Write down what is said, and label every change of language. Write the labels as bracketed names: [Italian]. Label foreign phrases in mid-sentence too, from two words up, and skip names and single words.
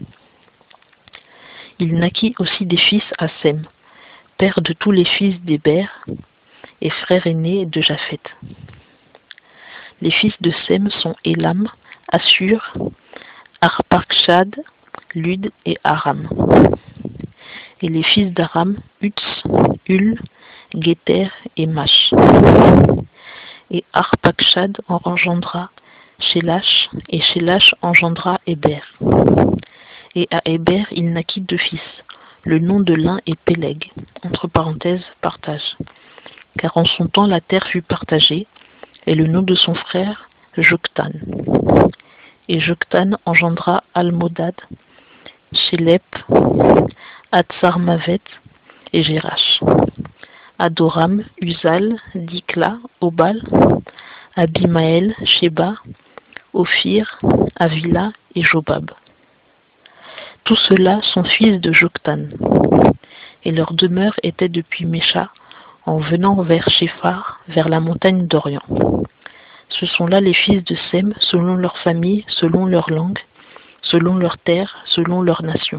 [French] Il naquit aussi des fils à Sem, père de tous les fils d'Héber, et frère aîné de Japheth. Les fils de Sem sont Élam, Assur, Arpachshad, Lud et Aram. Et les fils d'Aram, Uts, Hul, Guéter et Mash. Et Arpachshad engendra Shélash, et Shélash engendra Héber. Et à Héber, il naquit deux fils. Le nom de l'un est Péleg, entre parenthèses, partage. Car en son temps la terre fut partagée, et le nom de son frère, Joktan. Et Joktan engendra Almodad, Shélep, Hatsarmavet et Jérash. Adoram, Uzal, Dikla, Obal, Abimaël, Sheba, Ophir, Avila et Jobab. Tous ceux-là sont fils de Joktan, et leur demeure était depuis Mécha, en venant vers Shephar, vers la montagne d'Orient. Ce sont là les fils de Sem, selon leur famille, selon leur langue, selon leur terre, selon leur nation.